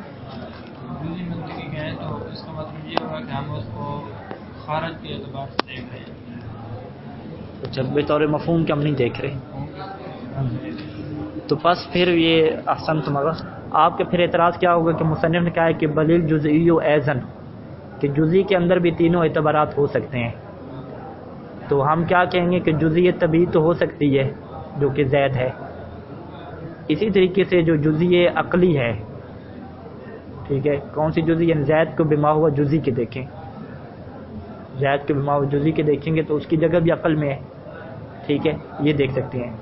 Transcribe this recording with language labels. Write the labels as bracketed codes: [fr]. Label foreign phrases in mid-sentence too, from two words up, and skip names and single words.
[ur] جزئی منطقی کہیں تو اس کا مطلب یہ ہوگا کہ ہم اس کو خارج کے اعتبار سے دیکھ رہے ہیں. اچھا بطور مفہوم کہ ہم نہیں دیکھ رہے. تو بس پھر یہ احسن تمہارا آپ کے پھر اعتراض کیا ہوگا کہ مصنف نے کہا ہے کہ بلیل جزئی و ایزن کہ جزئی کے اندر بھی تینوں اعتبارات ہو سکتے ہیں. تو ہم کیا کہیں گے کہ جزئی طبیعی تو ہو سکتی ہے جو کہ زید ہے. اسی طریقے سے جو جزئی عقلی ہے، ٹھیک ہے، کون سی جزئی؟ زید کو [ar] بما ہوا جزئی [ur] کے دیکھیں، زید کے [ar] بما ہوا جزئی [ur] کے دیکھیں گے تو اس کی جگہ بھی عقل میں ہے، ٹھیک ہے، یہ دیکھ سکتے ہیں.